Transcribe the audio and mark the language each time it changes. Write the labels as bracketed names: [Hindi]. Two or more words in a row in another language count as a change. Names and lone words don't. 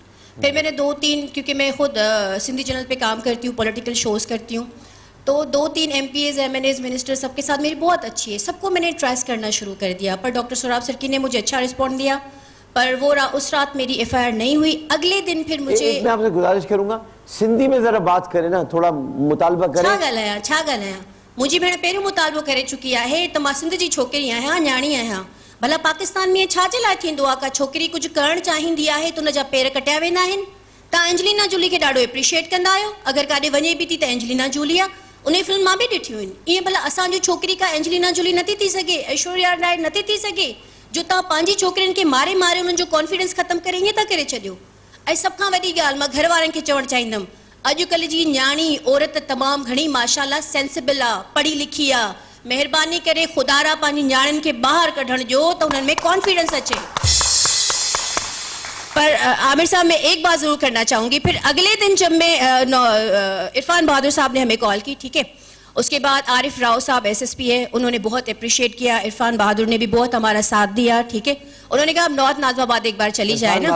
[Urdu] پھر میں نے 2-3, کیونکہ میں خود سندھی چینل پہ کام کرتی ہوں, [English] political shows [Urdu] کرتی ہوں, تو 2-3 ایم پی ایز, ایم این ایز, منسٹر سب کے ساتھ میری بہت اچھی ہے, سب کو میں نے ٹریس کرنا شروع کر دیا. پر ڈاکٹر سوراب سرکی نے مجھے اچھا رسپونڈ دیا, پر وہ اس رات میری ایف آئی آر نہیں ہوئی. اگلے دن پھر مجھے, میں آپ سے گزارش کروں گا سندھی میں ذرا بات کریں نا, تھوڑا مطالبہ کریں. [Sindhi] چھا ॻाल्हायां मुंहिंजी भेण पहिरियों मुतालबो करे चुकी आहे त मां सिंध जी छोकिरी आहियां, न्याणी आहियां. भला पाकिस्तान में छा जे लाइ थींदो आहे, का छोकिरी कुझु करणु चाहींदी आहे त उनजा पेर कटिया वेंदा आहिनि. तव्हां एंजलिना जूली खे ॾाढो एप्रिशिएट कंदा आहियो, अगरि काॾे वञे बि थी त एंजलिना जूली आहे, उन फिल्म मां बि ॾिठियूं आहिनि. ईअं भला असांजी छोकिरी का एंजलिना जूली नथी थी सघे, ऐश्वर्या राय नथी थी सघे, जो तव्हां पंहिंजी छोकिरियुनि खे मारे मारे उन्हनि जो कॉन्फिडेंस ख़तमु करे ईअं था करे छॾियो. ऐं सभ खां वॾी ॻाल्हि मां घर वारनि खे चवणु चाहींदमि, अॼुकल्ह जी न्याणी औरत तमामु घणी माशाल्लाह सेंसिबल आहे, पढ़ी लिखी आहे. महिरबानी करे ख़ुदारा पंहिंजी न्याणियुनि खे ॿाहिरि कढणु ॾियो त उन्हनि में कॉन्फिडेंस अचे. [Urdu] پر عامر صاحب میں ایک بات ضرور کرنا چاہوں گی. پھر اگلے دن جب میں عرفان بہادر صاحب نے ہمیں کال کی، ٹھیک ہے، اس کے بعد عارف راؤ صاحب ایس ایس پی ہے، انہوں نے بہت اپریشیئیٹ کیا. عرفان بہادر نے بھی بہت ہمارا ساتھ دیا، ٹھیک ہے. انہوں نے کہا اب نارتھ ناظم آباد ایک بار چلی جائے نا.